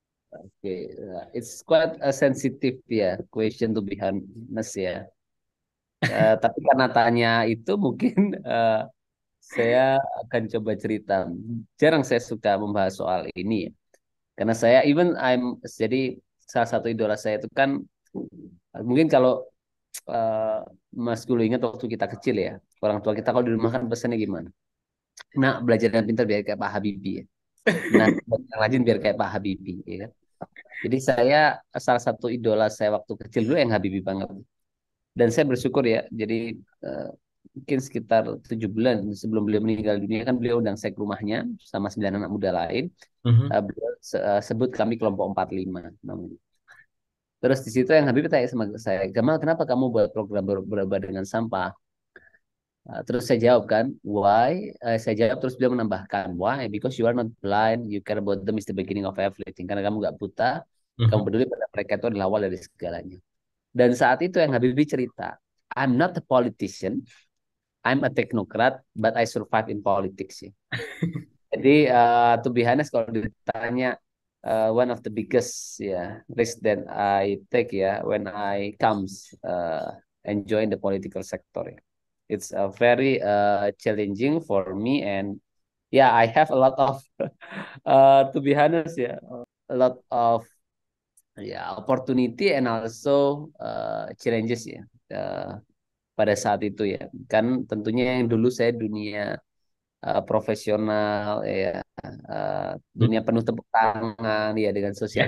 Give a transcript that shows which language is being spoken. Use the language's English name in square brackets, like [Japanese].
[English] Okay, it's quite a sensitive ya question to be honest ya. [Indonesian] Tapi karena tanya itu mungkin saya akan coba cerita. Jarang saya suka membahas soal ini ya. Karena saya even jadi salah satu idola saya itu kan mungkin kalau eh, Mas Gulu ingat waktu kita kecil ya, orang tua kita kalau di rumah kan pesannya gimana? Nah, belajar dan pintar biar kayak Pak Habibie ya. Nah, yang rajin biar kayak Pak Habibie ya kan. Jadi saya salah satu idola saya waktu kecil dulu yang Habibie banget. Dan saya bersyukur ya. Jadi eh, mungkin sekitar 7 bulan sebelum beliau meninggal dunia kan beliau undang saya ke rumahnya sama 9 anak muda lain. Mhm, Beliau sebut kami kelompok 45 namanya. Terus di situ yang Habibie tanya sama saya, Gamal, kenapa kamu buat program berubah dengan sampah? Terus saya jawab kan, why? Saya jawab terus beliau menambahkan, why? [English] Because you are not blind, you care about them is the beginning of everything. [Indonesian] Karena kamu nggak buta, kamu mhm. peduli pada mereka itu adalah awal dari segalanya. Dan saat itu yang Habibie cerita, [English] I'm not a politician, I'm a technocrat, but I survive in politics. Ya. Jadi, to be honest, [Indonesian] kalau ditanya [English] one of the biggest risk that I take ya when I comes enjoying the political sector. Ya. It's very challenging for me and yeah, I have a lot of to be honest ya, a lot of opportunity and also challenges ya. [Indonesian] Pada saat itu ya kan tentunya yang dulu saya dunia profesional ya dunia penuh tepuk tangan ya dengan social